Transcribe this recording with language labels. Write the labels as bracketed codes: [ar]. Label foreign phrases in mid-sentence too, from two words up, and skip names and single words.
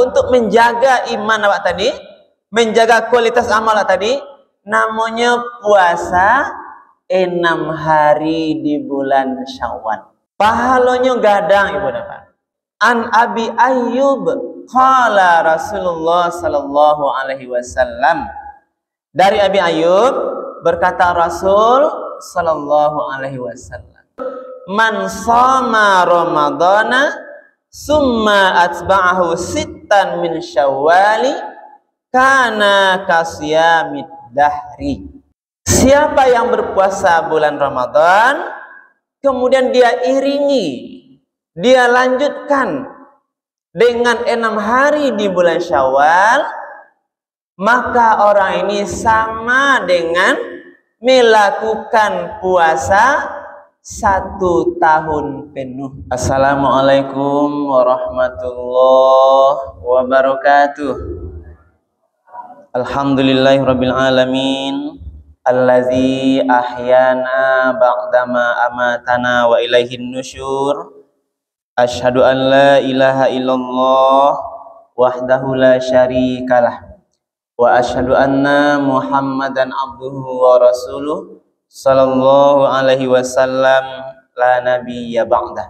[id] untuk menjaga iman awak tadi, menjaga kualitas amal awak tadi, namanya puasa 6 hari di bulan Syawal. [min] Pahalanya gadang ibu bapak. [ar] عن أبي أيوب قال رسول الله صلى الله عليه وسلم. [id] Dari Abi Ayyub berkata Rasul [ar] صلى الله عليه وسلم, من صام رمضان ثم أتبعه ستا من شوال كان كصيام الدهر. [id] Siapa yang berpuasa bulan Ramadan kemudian dia iringi, dia lanjutkan dengan 6 hari di bulan Syawal, maka orang ini sama dengan melakukan puasa 1 tahun penuh. [ar] السلام عليكم ورحمة الله وبركاته. الحمد لله رب العالمين، الذي أحيانا بعد ما أماتنا وإليه النشور. أشهد أن لا إله إلا الله وحده لا شريك له وأشهد أن محمدا عبده ورسوله صلى الله عليه وسلم لا نبي بعده.